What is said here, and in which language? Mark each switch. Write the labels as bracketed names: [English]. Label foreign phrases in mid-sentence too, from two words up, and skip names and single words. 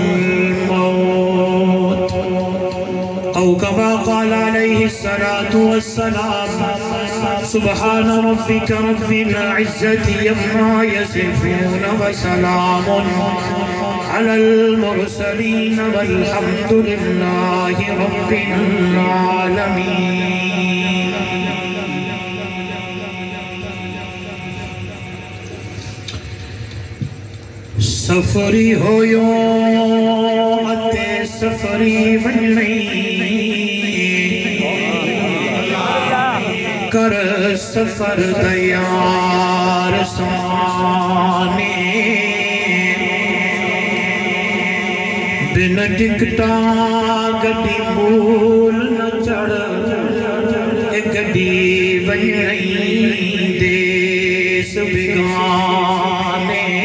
[Arabic] الموت أو كما قال عليه الصلاة والسلام سبحان ربك رب العزة عما يصفون وسلام على المرسلين والحمد لله رب العالمين. [Saraiki] سفری ہویو اتے سفری ونی کر سفر دیار سانے بن ٹکٹا گڈی مول نہ چڑھ گڈی ونی دیس بگانے